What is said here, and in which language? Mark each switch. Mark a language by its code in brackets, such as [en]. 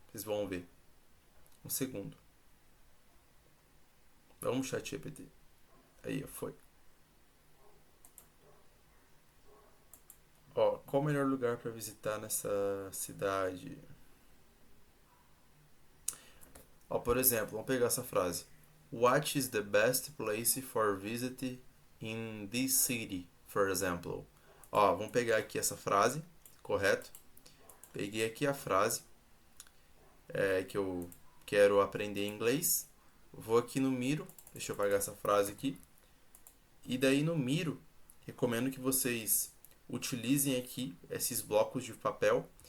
[pt] Vocês vão ver. Um segundo. Vamos chat GPT. Aí, foi. Ó, qual o melhor lugar para visitar nessa cidade? Ó, por exemplo, vamos pegar essa frase. [en] What is the best place for visit in this city, for example? [pt] Ó, vamos pegar aqui essa frase, correto? Peguei aqui a frase que eu quero aprender inglês. Vou aqui no Miro, deixa eu apagar essa frase aqui. E daí no Miro, recomendo que vocês utilizem aqui esses blocos de papel.